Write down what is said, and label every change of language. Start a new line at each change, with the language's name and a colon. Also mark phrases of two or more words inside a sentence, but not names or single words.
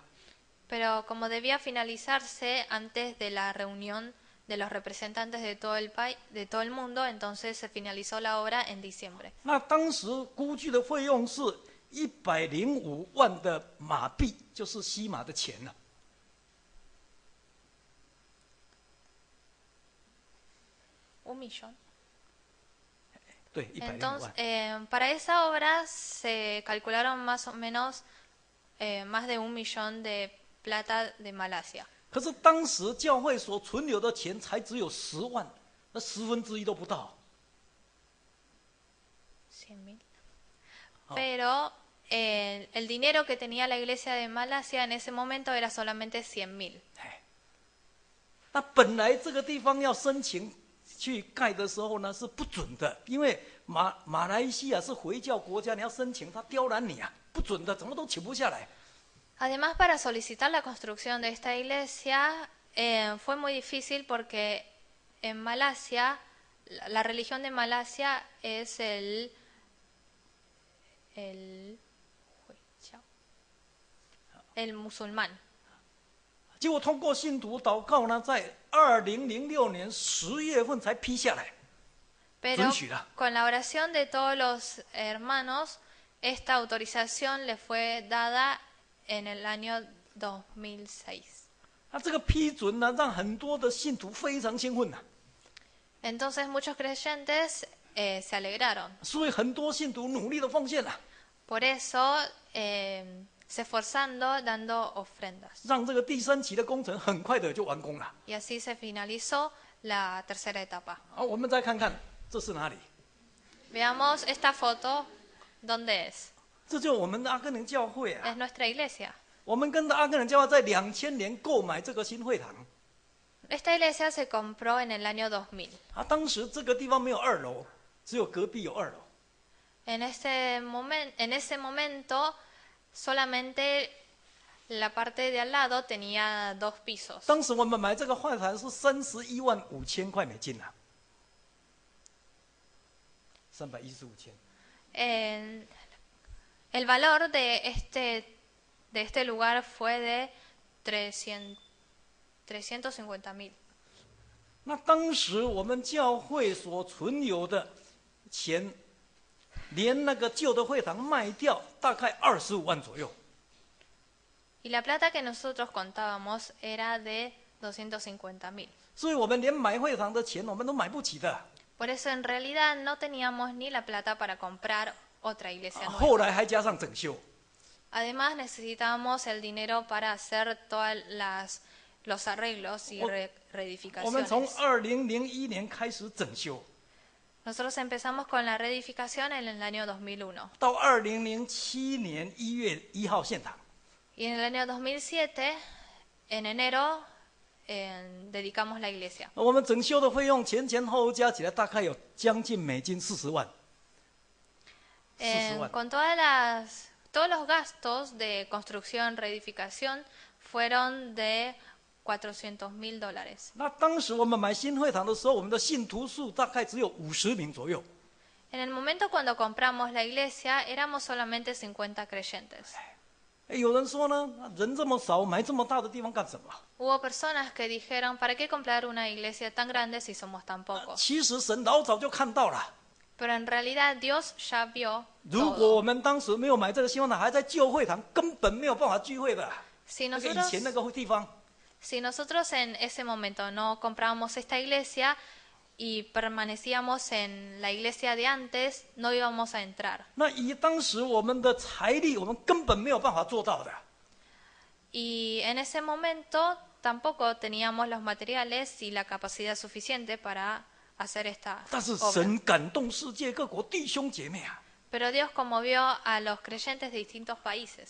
Spanish: Pero como debía finalizarse antes de la reunión de los representantes de todo el mundo, entonces se finalizó la obra en diciembre.
Chinese: 那当时估计的费用是105万的马币，就是西马的钱了。
Spanish: 1 millón.
Chinese: 对，105
Spanish: Entonces,
Chinese: 万。
Spanish: para esa obra se calcularon más o menos más de 1 millón de plata de Malasia.
Chinese: 可是当时教会所存留的钱才只有10万，那1/10都不到。
Spanish: 100.000. Pero el dinero que tenía la iglesia de Malasia en ese momento era solamente 100.000.
Chinese: 那本来这个地方要申请去盖的时候呢是不准的，因为马来西亚是回教国家，你要申请他刁难你啊，不准的，怎么都请不下来。
Spanish: Además, para solicitar la construcción de esta iglesia fue muy difícil porque en Malasia, la religión de Malasia es el musulmán.
Chinese: 结果通过信徒祷告呢，在2006年10月份才批下来，
Spanish: Pero con la oración de todos los hermanos, esta autorización le fue dada en el año 2006.
Chinese: 那这个批准呢，让很多的信徒非常兴奋呐。
Spanish: Entonces muchos creyentes se alegraron.
Chinese: 所以很多信徒努力的奉献了。
Spanish: Por eso se esforzando dando ofrendas.
Chinese: 让这个第三期的工程很快的就完工了。
Spanish: Y así se finalizó la tercera etapa.
Chinese: 我们再看看这是哪里？
Spanish: Veamos esta foto, ¿dónde es?
Chinese: 这就是我们的阿根廷教会
Spanish: Es 啊。 nuestra iglesia.
Chinese: 我们跟着阿根廷教会在2000年购买这个新会堂
Spanish: Esta iglesia se compró en el año 2000.
Chinese: 啊，当时这个地方没有2楼，只有隔壁有2楼。
Spanish: En ese momento, solamente la parte de al lado tenía 2 pisos.
Chinese: 当时我们买这个会堂是315000块美金啊，315,000。
Spanish: El valor de este lugar fue de 350,000.
Chinese: 那当时我们教会所存有的钱，连那个旧的会堂卖掉，大概25万左右。
Spanish: Y la plata que nosotros contábamos era de 250,000.
Chinese: 所以我们连买会堂的钱我们都买不起的。
Spanish: Por eso en realidad no teníamos ni la plata para comprar otra iglesia
Chinese: 后
Spanish: nueva.
Chinese: 来还加上整修，
Spanish: Además necesitábamos el dinero para hacer todos los arreglos y
Chinese: 我们从
Spanish: reedificaciones.
Chinese: 2001年开始整修，
Spanish: Nosotros empezamos con la reedificación en el año 2001.
Chinese: 到2007年1月1号献堂。
Spanish: Y en el año 2007, en enero, dedicamos la iglesia.
Chinese: 我们整修的费用前后加起来大概有将近美金40万。40万。
Spanish: Con todos los gastos de construcción, reedificación, fueron de $400,000.
Chinese: 那当时我们买新会堂的时候，我们的信徒数大概只有50名左右。
Spanish: En el momento cuando compramos la iglesia, éramos solamente 50 creyentes.
Chinese: 有人说呢，人这么少，买这么大的地方干什么？
Spanish: Hubo personas que dijeron, ¿para qué comprar una iglesia tan grande si somos tan pocos?
Chinese: 其实神老早就看到了。
Spanish: Pero en realidad Dios ya vio
Chinese: 如果
Spanish: todo.
Chinese: 我们当时没有买这个新会堂，还在旧会堂，根本没有办法聚会的。
Spanish: Si
Chinese: 那个以
Spanish: nosotros,
Chinese: 前那个地方，
Spanish: si nosotros en ese momento no comprábamos esta iglesia y permanecíamos en la iglesia de antes, no íbamos a entrar.
Chinese: 那以当时我们的财力，我们根本没有办法做到的。
Spanish: Y en ese momento tampoco teníamos los materiales y la capacidad suficiente para hacer esta
Chinese: 但是
Spanish: obra.
Chinese: 神感动世界各国弟兄姐妹啊，
Spanish: Pero Dios conmovió a los creyentes de distintos países,